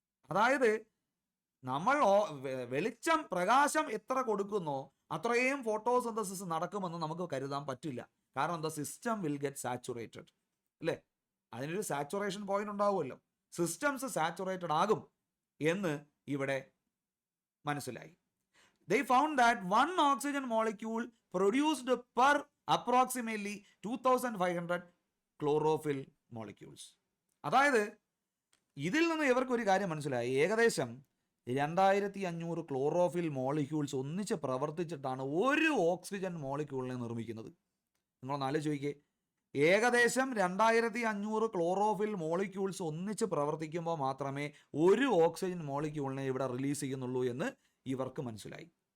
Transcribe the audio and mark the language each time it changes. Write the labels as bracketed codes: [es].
[ml] അതായത് നമ്മൾ വെളിച്ചം പ്രകാശം എത്ര കൊടുക്കുന്നോ അത്രയും ഫോട്ടോസിന്തസിസ് നടക്കുമെന്ന് നമുക്ക് കരുതാൻ പറ്റില്ല. കാരണം എന്താ? [en] system will get saturated [ml] അല്ലേ? അതിനൊരു സാച്ചുറേഷൻ പോയിന്റ് ഉണ്ടാവുമല്ലോ. സിസ്റ്റംസ് സാച്ചുറേറ്റഡ് ആകും എന്ന് ഇവിടെ മനസ്സിലായി. [en] They found that one oxygen molecule produced per approximately 2500 chlorophyll molecules. [ml] അതായത് ഇതിൽ നിന്ന് ഇവർക്ക് ഒരു കാര്യം മനസ്സിലായി. ഏകദേശം 2500 ക്ലോറോഫിൽ മോളിക്യൂൾസ് ഒന്നിച്ച് പ്രവർത്തിച്ചിട്ടാണ് ഒരു ഓക്സിജൻ മോളിക്യൂളിനെ നിർമ്മിക്കുന്നത്. നിങ്ങളൊന്ന് ആലോചിക്കേ, ഏകദേശം 2500 ക്ലോറോഫിൽ മോളിക്യൂൾസ് ഒന്നിച്ച് പ്രവർത്തിക്കുമ്പോൾ മാത്രമേ ഒരു ഓക്സിജൻ മോളിക്യൂളിനെ ഇവിടെ റിലീസ് ചെയ്യുന്നുള്ളൂ എന്ന് ഇവർക്ക് മനസ്സിലായി.